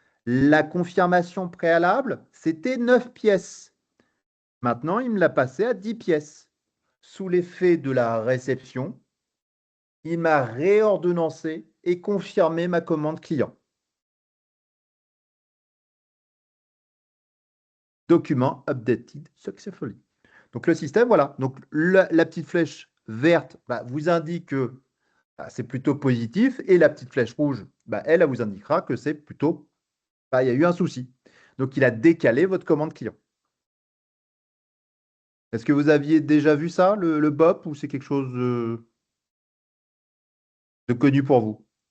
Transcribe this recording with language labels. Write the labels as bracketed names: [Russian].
[French] La confirmation préalable, c'était 9 pièces. Maintenant, il me l'a passé à 10 pièces. Sous l'effet de la réception, il m'a réordonnancé et confirmé ma commande client. [English] Document updated successfully. [French] Donc le système, voilà. Donc la petite flèche verte bah, vous indique que bah, c'est plutôt positif et la petite flèche rouge, bah, elle vous indiquera que c'est plutôt, bah, il y a eu un souci. Donc il a décalé votre commande client. Est-ce que vous aviez déjà vu ça, le BOP, ou c'est quelque chose de connu pour vous?